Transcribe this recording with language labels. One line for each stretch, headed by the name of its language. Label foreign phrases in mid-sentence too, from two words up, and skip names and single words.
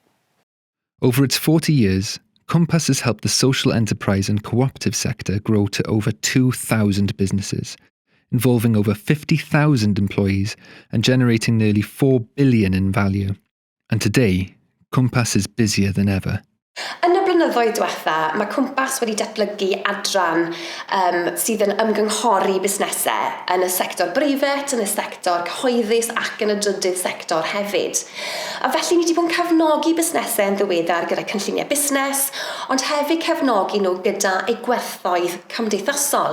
English: Over its 40 years, Cwmpas has helped the social enterprise and cooperative sector grow to over 2,000 businesses, involving over 50,000 employees and generating nearly 4 billion in value. And today, Cwmpas is busier than ever.
Welsh: Yn y blynyddoedd diwetha, mae Cwmpas wedi datblygu adran sydd yn ymgynghori busnesau yn y sector breifat, yn y sector cyhoeddus ac yn y drydydd sector hefyd. A felly ni wedi bod yn cefnogi busnesau yn ddiweddar gyda cynlluniau busnes, ond hefyd cefnogi nhw gyda eu gwerthoedd cymdeithasol.